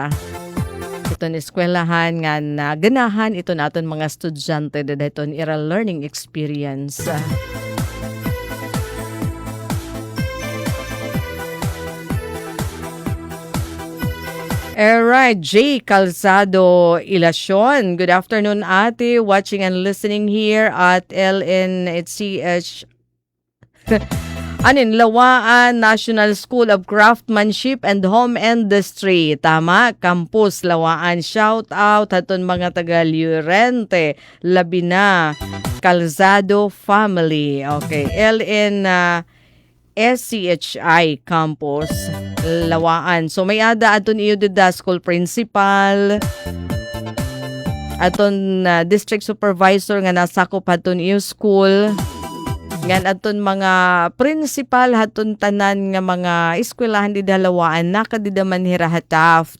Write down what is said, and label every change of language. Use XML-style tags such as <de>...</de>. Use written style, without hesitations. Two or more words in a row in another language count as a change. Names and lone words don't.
<war>Iton eskwelahan nga na ganahan ito naton mga estudyante dahil ira</war> <en>learning experience. Alright, J. Calzado Ilacion. Good afternoon, ate. Watching and listening here at LNHCH. Lawaan National School of Craftsmanship and Home Industry.</en> <war>Tama, Campus Lawaan.</war> <en>Shout out</en> <war>haton mga taga Llorente, Labi na. Calzado Family. Okay, LN SCHI Campus, Lawaan. So may ada aton iyo dida</war> <en>school principal,</en> <war>aton</war> <en>district supervisor</en> <war>nga nasakop aton iyo school, ngan aton mga principal haton tanan nga mga eskwelahan di Lawaan nakadida manhira hataft.</war>